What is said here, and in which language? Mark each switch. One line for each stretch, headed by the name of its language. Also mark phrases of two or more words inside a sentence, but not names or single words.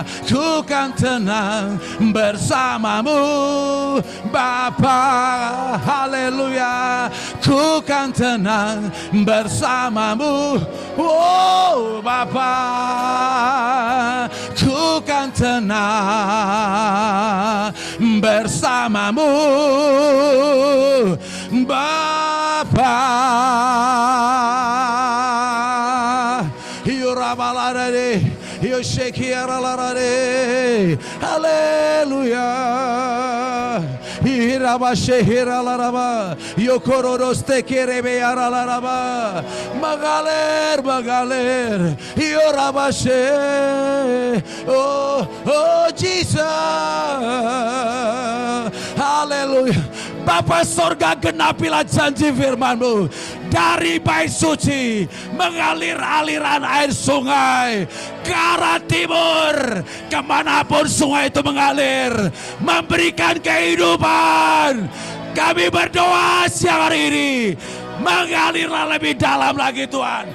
Indonesian: Ku kan tenang bersama-Mu, Bapa. Haleluya. Ku kan tenang bersama-Mu, oh Bapa. Ku kan tenang bersama-Mu, Bapa. Yurabalarade, Yoshekiaralarade, haleluya. Hirabashehiralaraba, Yokorodoste kerebearalaraba, Magaler, Magaler, Yorabashe, oh, oh Jesus, haleluya. Bapa sorga, genapilah janji firman-Mu. Dari bait suci mengalir aliran air sungai ke arah timur. Kemanapun sungai itu mengalir, memberikan kehidupan. Kami berdoa siang hari ini, mengalirlah lebih dalam lagi Tuhan.